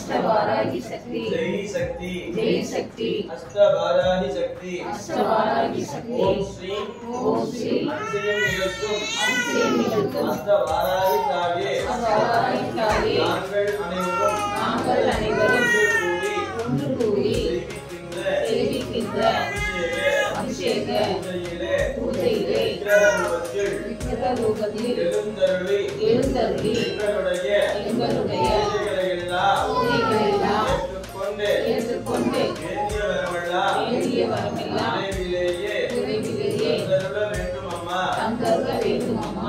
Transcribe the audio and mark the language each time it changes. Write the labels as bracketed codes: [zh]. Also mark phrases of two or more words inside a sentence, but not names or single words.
[sa] अष्टवाराही शक्ति जय शक्ति जय शक्ति अष्टवाराही शक्ति अष्टवाराही शक्ति ओम श्री [ta] அதிசயம் நிகழ்த்தும் அஷ்டவாராகி தாயே நாங்கள் அனைவரும் ஒன்று கூடி செய்விக்கின்ற அபிஷேக பூஜையிலே விக்கிரக ரூபத்தில் எழுந்தருளி எங்களுடைய பூஜைகளெல்லாம் ஏற்றுக்கொண்டு வேண்டிய வரமெல்லாம் விரைவிலேயே தந்தருள வேண்டும் அம்மா.